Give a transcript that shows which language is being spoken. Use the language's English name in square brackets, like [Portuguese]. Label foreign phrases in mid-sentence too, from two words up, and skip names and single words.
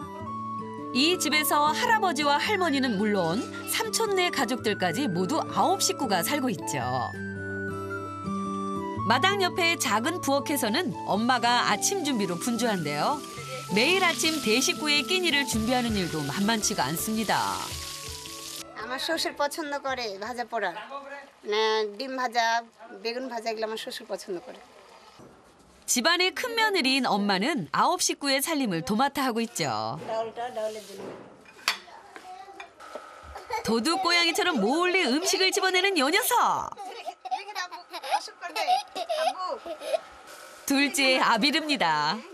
[Korean] 이 집에서 할아버지와 할머니는 물론 삼촌네 가족들까지 모두 9식구가 살고 있죠. 마당 옆에 작은 부엌에서는 엄마가 아침 준비로 분주한데요. 매일 아침 대식구의 끼니를 준비하는 일도 만만치가 않습니다. [Bangla] আমার শ্বশুর পছন্দ করে ভাজা পোড়া ডিম ভাজা বেগুন ভাজা এগুলো আমার শ্বশুর পছন্দ করে [Korean] 집안의 큰 며느리인 엄마는 9 식구의 살림을 도맡아 하고 있죠. 도둑 고양이처럼 몰래 음식을 집어내는 요 녀석. 둘째 아비르입니다.